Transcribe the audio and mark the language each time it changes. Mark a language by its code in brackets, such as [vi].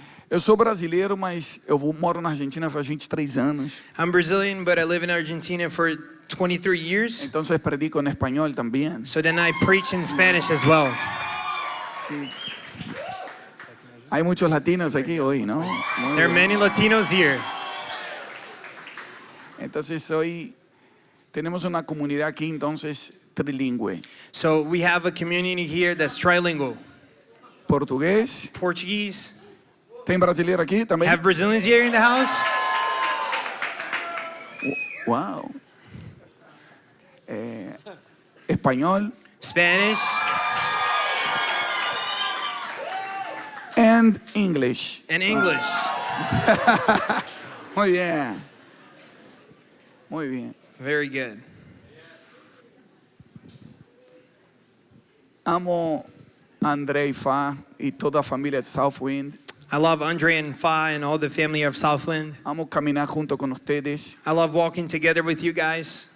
[pt] Eu sou brasileiro, mas moro na Argentina faz 23 anos. [en] I'm Brazilian, but I live in Argentina for 23 years. [es] Entonces predico en español también. [en] So then I preach in Spanish as well. [es] Sí. Hay muchos latinos aquí hoy, ¿no? Muy [en] There are [es] bien. [en] many Latinos here. [es] Entonces hoy tenemos una comunidad aquí, entonces trilingüe. [en] So we have a community here that's trilingual. [es] Portugués. [en] Portuguese. [pt] ¿Tem brasileiro aquí también? [en] Have Brazilians here in the house? Wow. [es] Español. [en] Spanish. And English. And English. [es] Muy bien. Muy bien. [en] Very good. [es] Amo a André y Fa y toda la familia de Southwind. [en] I love Andre and Fa and all the family of Southland. [es] Amo caminar junto con ustedes. [en] I love walking together with you guys.